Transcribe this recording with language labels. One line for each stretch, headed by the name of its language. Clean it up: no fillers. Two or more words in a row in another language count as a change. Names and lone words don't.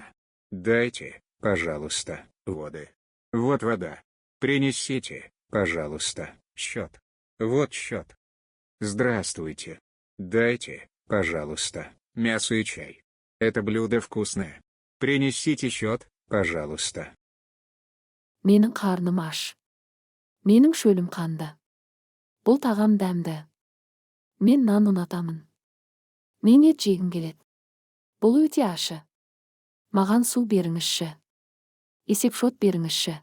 Russian: Дайте, пожалуйста, воды. Вот вода. Принесите, пожалуйста, счет. Вот счет. Здравствуйте. Дайте, пожалуйста, мясо и чай. Это блюдо вкусное. Принесите счет, пожалуйста.
Kazakh: Менің қарным аш. Менің шөлім қанды. Бұл тағам дәмді. Мен нан ұнатамын. Мен ет жегім келеді. Бұл өте ашы. Маған су беріңізші. Есепшот беріңізші.